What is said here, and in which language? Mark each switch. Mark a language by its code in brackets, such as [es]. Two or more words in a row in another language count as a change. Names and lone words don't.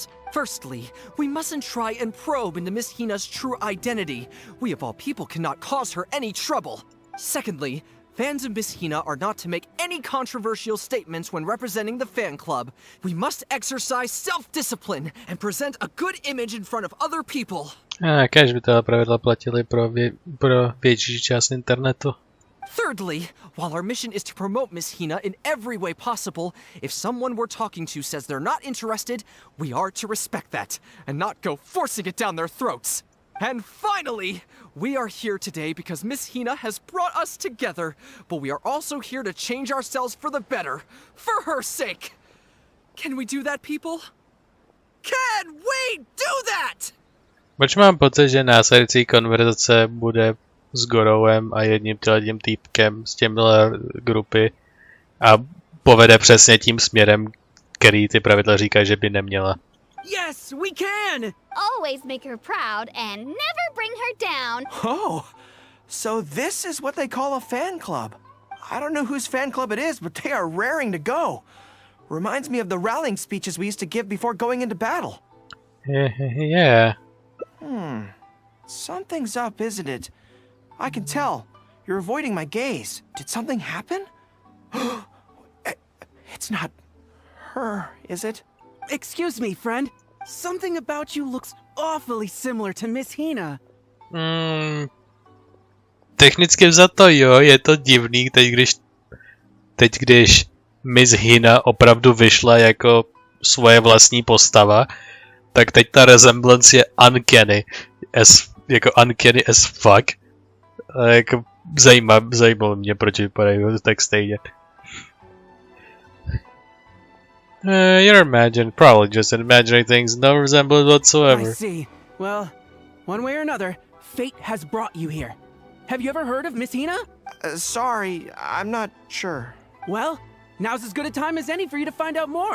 [en] Firstly, we mustn't try and probe into Miss Hina's true identity. We of all people cannot cause her any trouble. Secondly, fans of Miss Hina are not to make any controversial statements when representing the fan club. We must exercise self-discipline and present a good image in front of other people. [cs] Kéž by tohle pravidla platily pro větší část internetu. [en] Thirdly, while our mission is to promote Miss Hina in every way possible, if someone we're talking to says they're not interested, we are to respect that and not go forcing it down their throats. And finally, we are here today because Miss Hina has brought us together, but we are also here to change ourselves for the better, for her sake. Can we do that, people? Can we do that? [cs] Proč mám pocit, že následující konverzace bude s Gorouem a jedním tím týpkem z těmhle grupy a povede přesně tím směrem, který ty pravidla říkají, že by neměla. [en] Yes, we can! Always make her proud and never bring her down. Oh, so this is what they call a fan club. I don't know whose fan club it is, but they are raring to go. Reminds me of the rallying speeches we used to give before going into battle. Yeah. Something's up, isn't it? I can tell. You're avoiding my gaze. Did something happen? It's not her, is it? Excuse me, friend. Something about you looks awfully similar to Miss Hina. [cs] Technicky vzato jo, je to divný, teď když Miss Hina opravdu vyšla jako svoje vlastní postava, tak teď ta resemblance je [en] uncanny as fuck. [cs] A jako zajímalo mě, proč vypadají tak stejně. [en] You're probably just imagining things, no resemblance whatsoever. I see. Well, one way or another, fate has brought you here. Have you ever heard of Miss Hina? Sorry, I'm not sure. Well, now's as good a time as any for you to find out more.